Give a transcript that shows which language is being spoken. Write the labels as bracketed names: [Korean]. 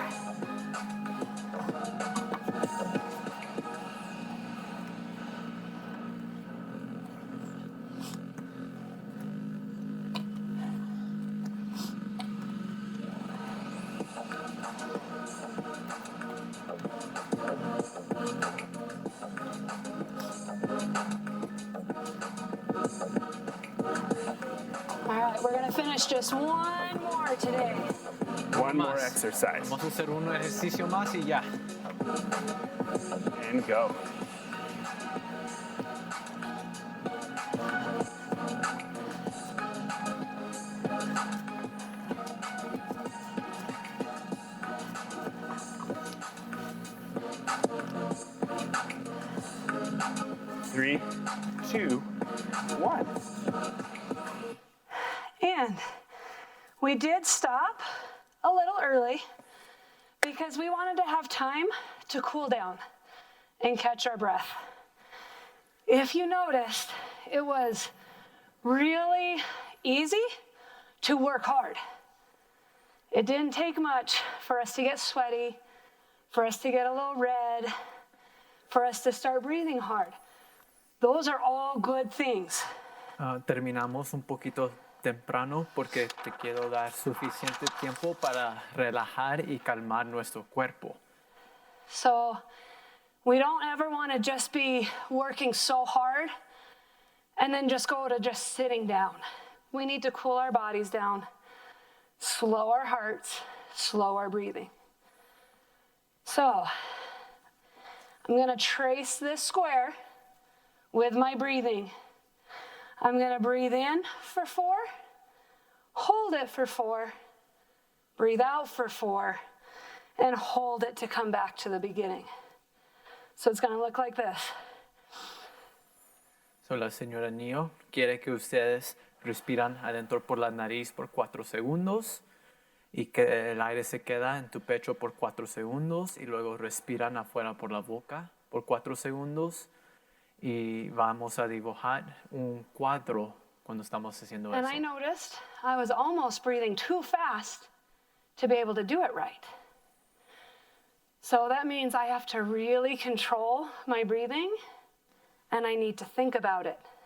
[English] All right, we're gonna finish just 1 more today. One more [Spanish] Más. [English] exercise. [Spanish] Vamos a hacer un ejercicio más y ya. [English] And go. Three, two, one. And we did stop a little early because we wanted to have time to cool down and catch our breath. If you noticed, it was really easy to work hard. It didn't take much for us to get sweaty, for us to get a little red, for us to start breathing hard. Those are all good things. [Spanish] Terminamos un poquito temprano porque te quiero dar suficiente tiempo para relajar y calmar nuestro cuerpo. [English] So we don't ever want to just be working so hard and then just go to just sitting down. We need to cool our bodies down, slow our hearts, slow our breathing. So I'm going to trace this square with my breathing. I'm going to breathe in for 4, hold it for 4, breathe out for 4, and hold it to come back to the beginning. So it's going to look like this. [Spanish] So, la señora Nio quiere que ustedes respiran adentro por la nariz por 4 segundos y que el aire se queda en tu pecho por 4 segundos y luego respiran afuera por la boca por 4 segundos y vamos a dibujar un cuadro cuando estamos haciendo [English] And [Spanish] eso. [English] I noticed I was almost breathing too fast to be able to do it right. So that means I have to really control my breathing and I need to think about it.